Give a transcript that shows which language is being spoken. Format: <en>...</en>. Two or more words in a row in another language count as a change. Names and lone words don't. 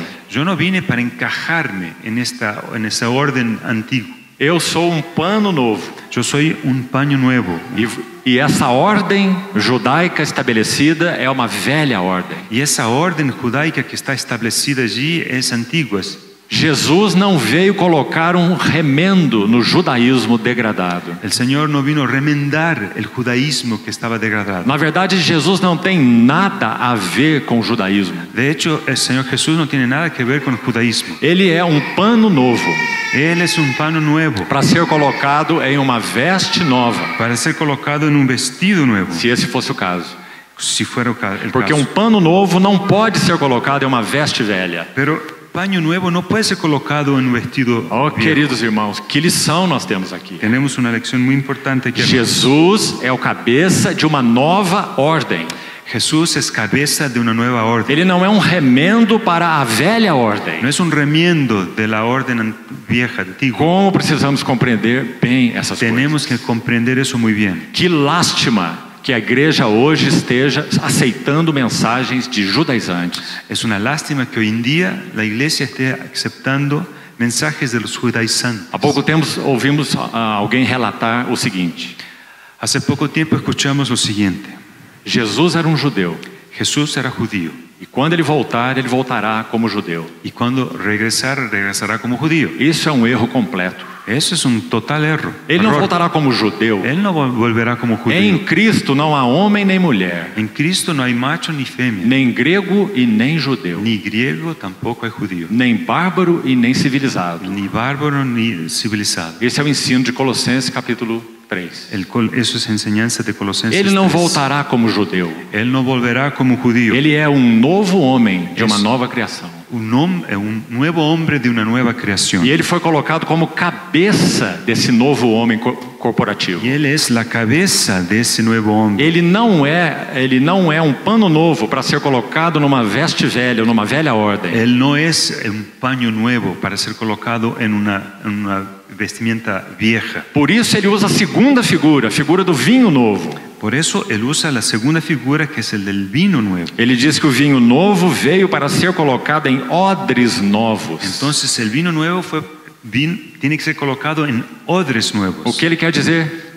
<es>yo no vine para encajarme en esa orden antigua.</es> <pt>Eu sou um pano novo.</pt> <es>Yo soy un paño nuevo.</es> <pt>E essa ordem judaica estabelecida é uma velha ordem.</pt> <es>Y esa orden judaica que está establecida allí es antigua.</es> <pt>Jesus não veio colocar um remendo no judaísmo degradado.</pt> <es>El Señor no vino a remendar el judaísmo que estaba degradado.</es> <pt>Na verdade, Jesus não tem nada a ver com o judaísmo.</pt> <es>De hecho, el Señor Jesús no tiene nada que ver con el judaísmo.</es> <pt>Ele é um pano novo</pt> <es>Él es un pano nuevo</es> <pt>para ser colocado em uma veste nova,</pt> <es>para ser colocado en un vestido nuevo,</es> <pt>se esse fosse o caso.</pt> <es>si fuera el</es> <pt>Porque</pt> <es>caso.</es> <pt>um pano novo não pode ser colocado em uma veste velha.</pt> <es>Pero paño nuevo no puede ser colocado en un vestido</es> <pt>Oh,</pt> <es>viejo.</es> <pt>queridos irmãos, que lição nós temos aqui.</pt> <es>Tenemos una lección muy importante aquí.</es> <pt>Jesus é o cabeça de uma nova ordem.</pt> <es>Jesús es cabeza de una nueva orden.</es> <pt>Ele não é um remendo para a velha ordem.</pt> <es>No es un remiendo de la orden vieja, antigua.</es> <pt>Como precisamos compreender bem essas</pt> <es>Tenemos</es> <pt>coisas.</pt> <es>que comprender eso muy bien.</es> <pt>Que lástima que a igreja hoje esteja aceitando mensagens de judaizantes.</pt> <es>Es una lástima que hoy en día la iglesia esté aceptando mensajes de los judaizantes.</es> <pt>Há pouco tempo ouvimos alguém relatar o seguinte:</pt> <es>Hace poco tiempo escuchamos lo siguiente.</es> <pt>Jesus era um judeu</pt> <es>Jesús era judío</es> <pt>e quando ele voltar, ele voltará como judeu.</pt> <es>y cuando regresar, regresará como judío.</es> <pt>Isso é um erro completo.</pt> <es>Eso es un total error.</es> <pt>Ele não</pt> <es>Error.</es> <pt>voltará como judeu.</pt> <es>Él no volverá como judío.</es> <pt>Em Cristo não há homem nem mulher,</pt> <es>En Cristo no hay macho ni femia,</es> <pt>nem grego e nem judeu,</pt> <es>ni griego tampoco hay judío,</es> <pt>nem bárbaro e nem civilizado.</pt> <es>ni bárbaro ni civilizado.</es> <pt>Esse é o ensino de Colossenses capítulo 3.</pt> <es>Eso es enseñanza de Colosenses</es> <pt>Ele não</pt> <es>3.</es> <pt>voltará como judeu.</pt> <es>Él no volverá como judío.</es> <pt>Ele é um novo homem de uma Isso. nova criação.</pt> <es>Un nuevo hombre de una nueva creación.</es> <pt>E ele foi colocado como cabeça desse novo homem corporativo.</pt> <es>Y él es la cabeza de ese nuevo hombre.</es> <pt>Ele não é um pano novo para ser colocado numa veste velha ou numa velha ordem.</pt> <es>Él no es un paño nuevo para ser colocado en una vestimenta vieja.</es> <pt>Por isso ele usa a segunda figura, a figura do vinho novo.</pt> <es>Por eso él usa la segunda figura, que es el del vino nuevo.</es> <pt>Ele diz que o vinho novo veio para ser colocado em odres novos.</pt> <es>Entonces el vino nuevo tiene que ser colocado en odres nuevos.</es> <pt>O que ele quer dizer?</pt>